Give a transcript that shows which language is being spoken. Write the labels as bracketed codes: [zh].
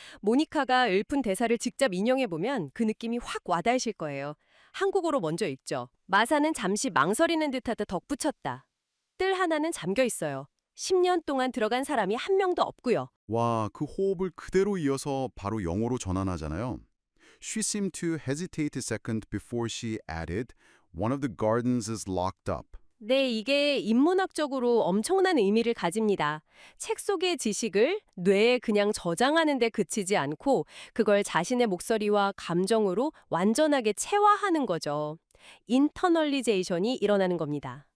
[ko] 모니카가 읊은 대사를 직접 인용해보면 그 느낌이 확 와닿으실 거예요. 한국어로 먼저 읽죠. 마사는 잠시 망설이는 듯하다 덧붙였다. 뜰 하나는 잠겨 있어요. 10년 동안 들어간 사람이 한 명도 없고요. 와, 그 호흡을 그대로 이어서 바로 영어로 전환하잖아요. [en] She seemed to hesitate a second before she added, One of the gardens is locked up. [ko] 네, 이게 인문학적으로 엄청난 의미를 가집니다. 책 속의 지식을 뇌에 그냥 저장하는 데 그치지 않고 그걸 자신의 목소리와 감정으로 완전하게 체화하는 거죠. 인터널리제이션이 일어나는 겁니다.